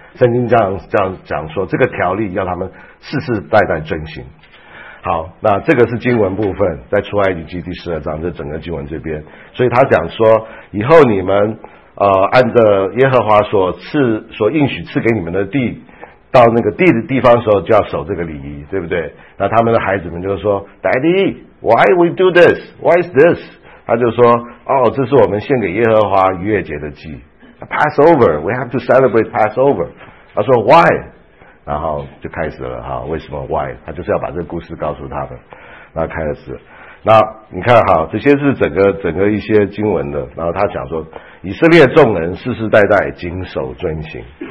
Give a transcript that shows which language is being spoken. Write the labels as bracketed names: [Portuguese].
[Chinese] 圣经这样讲说，这个条例要他们世世代代遵行。好，那这个是经文部分，在出埃及记第十二章，这整个经文这边，所以他讲说，以后你们按照耶和华所应许赐给你们的地，到那个地的地方的时候，就要守这个礼仪，对不对？那他们的孩子们就说 ， [English] Daddy， why we do this？ Why is this？ [Chinese] 他就说，哦，这是我们献给耶和华逾越节的祭。 [English] Passover, we have to celebrate Passover. [Chinese] 他说 why? 然后就开始了哈，为什么 why? 他就是要把这个故事告诉他们。那开始。那你看哈，这些是整个一些经文的，然后他讲说，以色列众人世世代代谨守遵行。